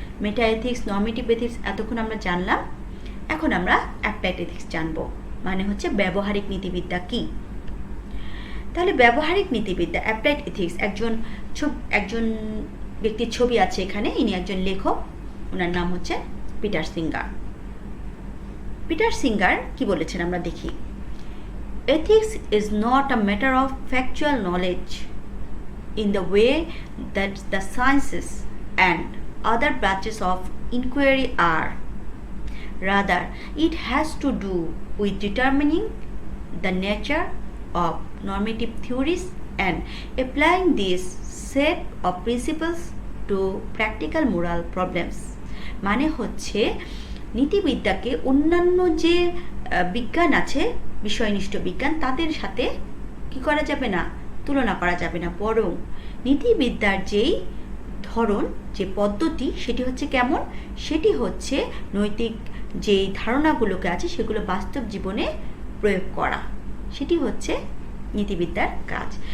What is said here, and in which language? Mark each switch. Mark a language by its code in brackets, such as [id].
[bn] মেটা ethics, normative ethics এতক্ষণ আমরা জানলাম, এখন আমরা অ্যাপ্লাইড এথিক্স জানবো, মানে হচ্ছে ব্যবহারিক নীতিবিদ্যা কি। তাহলে ব্যবহারিক নীতিবিদ্যা, অ্যাপ্লাইড এথিক্স, একজন ব্যক্তির ছবি আছে এখানে, ইনি একজন লেখক, ওনার নাম হচ্ছে পিটার সিঙ্গার। পিটার সিঙ্গার কি বলেছেন আমরা দেখি। [en] Ethics is not a matter of factual knowledge in the way that the sciences and other branches of inquiry are, Rather, it has to do with determining the nature of normative theories and applying this set of principles to practical moral problems. [bn] মানে হচ্ছে নীতিবিদ্যাকে অন্যান্য যে বিজ্ঞান আছে, বিষয়নিষ্ঠ বিজ্ঞান, তাদের সাথে কি করা যাবে না, তুলনা করা যাবে না, বরং নীতিবিদ্যার যেই ধরন, যে পদ্ধতি, সেটি হচ্ছে কেমন, সেটি হচ্ছে নৈতিক যেই ধারণাগুলোকে আছে সেগুলো বাস্তব জীবনে প্রয়োগ করা, সেটি হচ্ছে নীতিবিদ্যার কাজ।